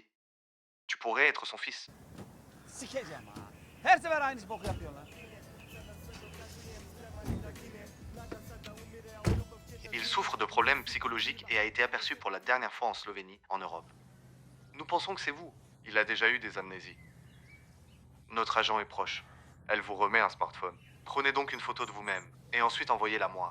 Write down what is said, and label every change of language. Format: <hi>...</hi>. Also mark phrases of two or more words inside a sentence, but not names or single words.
<fr>Tu pourrais être son fils.</fr> <tr>Sikeceğim ha. Her sefer aynı bok yapıyorlar.</tr> <fr>Il souffre de problèmes psychologiques et a été aperçu pour la dernière fois en Slovénie, en Europe. Nous pensons que c'est vous. Il a déjà eu des amnésies. Notre agent est proche. Elle vous remet un smartphone. Prenez donc une photo de vous-même et ensuite envoyez-la moi.</fr>